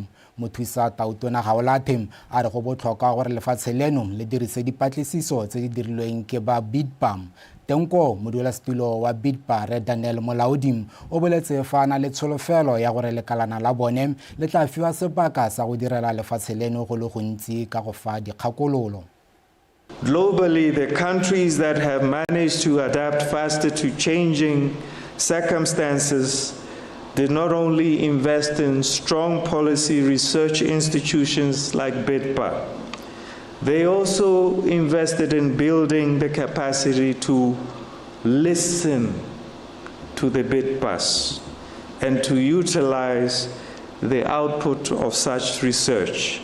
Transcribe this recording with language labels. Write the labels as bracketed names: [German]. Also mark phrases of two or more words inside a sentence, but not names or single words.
[Tswana] Mothusa Tautona Gaolathe a re go botlhokwa gore lefatshe leno le dirise dipatlisiso tse di dirilweng ke ba BIDPAM. Tenko modulasetulo wa BIDPA Re Daniel Molaodi o boletse fa na le tsholofelo ya gore lekalana la bone le tla fiwa sebaka sa go direla lefatshe leno go le gontsi ka go fa dikgakololo. [English] Globally, the countries that have managed to adapt faster to changing circumstances did not only invest in strong policy research institutions like BIDPA, they also invested in building the capacity to listen to the BIDPAs and to utilize the output of such research.